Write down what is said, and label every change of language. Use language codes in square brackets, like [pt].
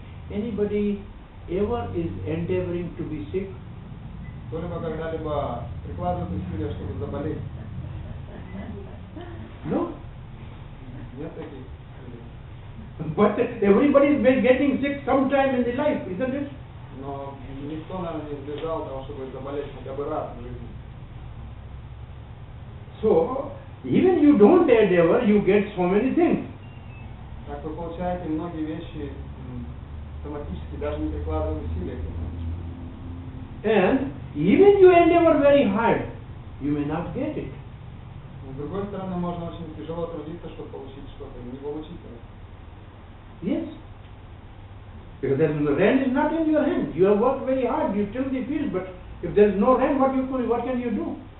[en] Anybody ever is endeavoring to be sick? [ru] Кто-либо когда-либо прикладывает усилия, чтобы заболеть? [en] No. [ru] Нет таких людей. [en] But everybody is getting sick sometime in the life, isn't it? [ru] Но никто, наверное, не избежал того, чтобы заболеть хотя бы раз в жизни. [en] So, even you don't endeavor, you get so many things. [ru] Так вы получаете многие вещи автоматически, даже не прикладывая усилия к этому. [en] And even you endeavor very hard, you may not get it. [ru] Но с другой стороны, можно очень тяжело трудиться, чтобы получить что-то, и не получить это. [en] Yes. Because the rain is not in your hand. You have worked very hard, you till the field, but if there is no rain, what can you do?